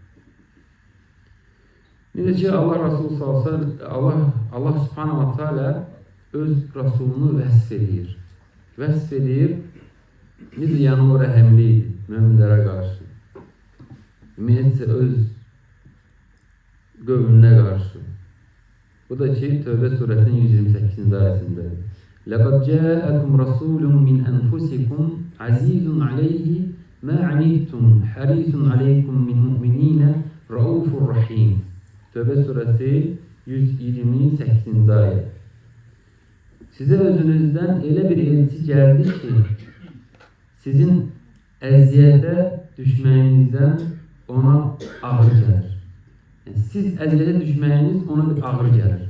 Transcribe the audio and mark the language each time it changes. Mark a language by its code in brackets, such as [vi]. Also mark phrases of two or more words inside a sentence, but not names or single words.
[az] Necə ki, Allah Resulü sallallahu [ar] الله سبحانه وتعالى [az] öz Rasulunu vəsf edir. Vəsf edir, necə yəni o rəhəmli idi möminlərə qarşı. Ümumiyyətcə öz qövmünə qarşı. Bu da ki, Tövbə surəsinin 128-ci ayəsindədir. [ar] لَقَدْ جَاءَكُمْ رَسُولٌ مِّنْ أَنْفُسِكُمْ عَزِيزٌ عَلَيْهِ مَا عَنِيتُمْ حَرِيصٌ عَلَيْكُمْ مِنْ مُؤْمِنِينَ رَؤُوفٌ رَحِيمٌ. [az] Tövbə surəsi 128-ci ayə. Sizə özünüzdən elə bir elçi gəldi ki, sizin əziyyətə düşməyinizdən ona ağır gəlir. Yəni, siz əziyyətə düşməyiniz ona bir ağır gəlir.